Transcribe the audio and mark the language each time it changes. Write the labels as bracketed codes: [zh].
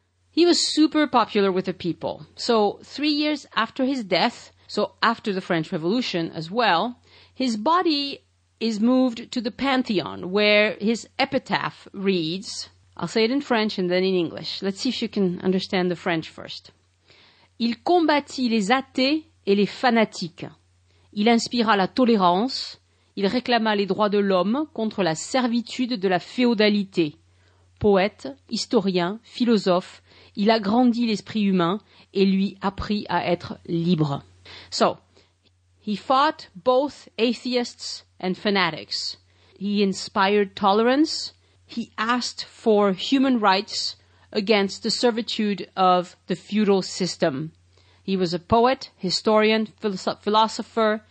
[en] He was super popular with the people. So 3 years after his death, so after the French Revolution as well, his body is moved to the Pantheon, where his epitaph reads, I'll say it in French and then in English. Let's see if you can understand the French first. [fr] Il combattit les athées et les fanatiques. Il inspira la tolérance. Il réclama les droits de l'homme contre la servitude de la féodalité. Poète, historien, philosophe, il agrandit l'esprit humain et lui apprit à être libre. [en] So, he fought both atheists and fanatics. He inspired tolerance. He asked for human rights against the servitude of the feudal system. He was a poet, historian, philosopher.